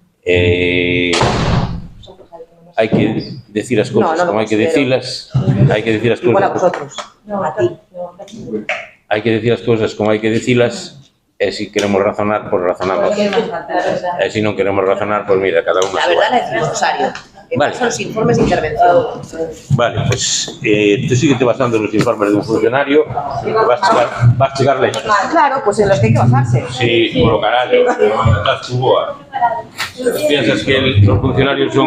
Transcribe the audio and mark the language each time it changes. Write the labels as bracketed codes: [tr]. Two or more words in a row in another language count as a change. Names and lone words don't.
[gl] Hai que decir as cousas como hai que dicilas. Hai que decir as cousas. [es] Igual a vosotros. No, a ti. [gl] Hai que decir as cousas como hai que dicilas. E se queremos razonar, pois razonamos. E se non queremos razonar, pois mira, cada unha... [es] La verdad la decimos, Rosario. Vale. Son los informes de intervención. Vale, pues tú síguete basando en los informes de un funcionario que vas a chegar lejos. Claro, pues en los que hay que basarse. Sí, por lo carallo, [gl] estás tu boa. [es] Piensas que los funcionarios son...